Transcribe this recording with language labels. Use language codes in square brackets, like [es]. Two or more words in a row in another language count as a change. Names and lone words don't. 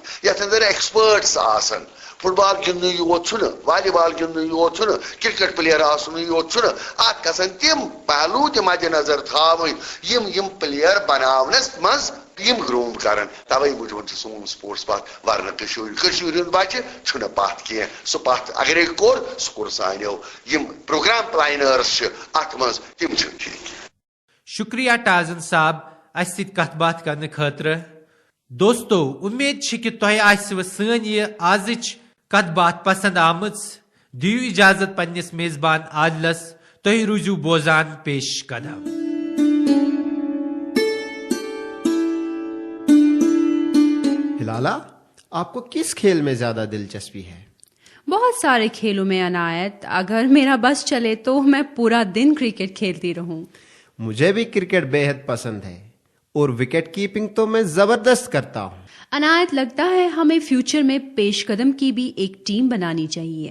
[ks] یتھ انٛدر ایکسپٲرٹس آسن فٹ بال گِنٛدنُے یوت چھُنہٕ والی بال گِنٛدنُے یوت چھُنہٕ [en] cricket player [ks] آسنُے یوت چھُنہٕ اتھ گژھن تِم پہلوٗ تہِ مدِ نظر تھاوٕنۍ یِم پٕلیر بناونس منٛز یِم گروٗم کرن توے موٗجوٗب چھُ سون سپورٹس پتھ ورنہٕ کٔشیٖرِ ہُنٛد بچہِ چھُنہٕ پتھ کینٛہہ سُہ پتھ اگرے کوٚر سُہ کوٚر سانیو یِم پروگرام پلانٲرٕس چھِ اتھ منٛز تِم چھِنہٕ ٹھیٖک. شکریہ ٹازن صاحب اس سۭتۍ کتھ باتھ کرنہٕ خٲطرٕ. دوستو امید چھِ کہ تۄہہِ آسِوٕ سٲنۍ یہِ آزٕچ کتھ باتھ پسند آمٕژ. دِیِو اجازت پننِس میزبان عادلس تُہۍ روٗزِو بوزان پیش قدم. [ur] ہلالہ آپ کو کس کھیل میں زیادہ دلچسپی ہے؟ بہت سارے کھیلوں میں عنایت. اگر میرا بس چلے تو میں پورا دن کرکٹ کھیلتی رہوں. مجھے بھی کرکٹ بے حد پسند ہے اور وکٹ کیپنگ تو میں زبردست کرتا ہوں. عنایت لگتا ہے ہمیں فیوچر میں پیش قدم کی بھی ایک ٹیم بنانی چاہیے.